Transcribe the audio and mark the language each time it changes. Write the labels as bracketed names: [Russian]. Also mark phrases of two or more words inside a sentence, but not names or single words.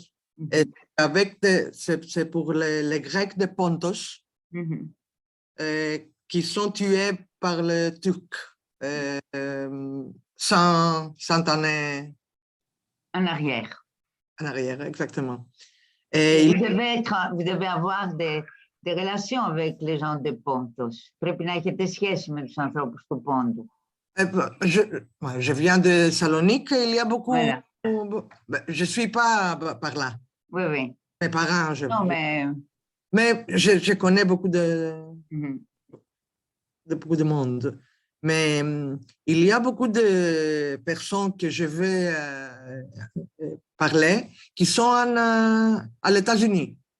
[French] Et c'est pour les Grecs de Pontos qui sont tués par les Turcs 100 années en arrière. En arrière, exactement. Et vous devez avoir des relations avec les gens de Pontos. [Greek] Πρέπει να έχετε σχέση με τους ανθρώπους του Πόντου. [French] Je viens de Salonique, il y a beaucoup... Voilà. Je ne suis pas par là. Oui, oui. Mes parents, mais je connais beaucoup beaucoup de monde. Mais il y a beaucoup de personnes que je vais parler qui sont à les États-Unis.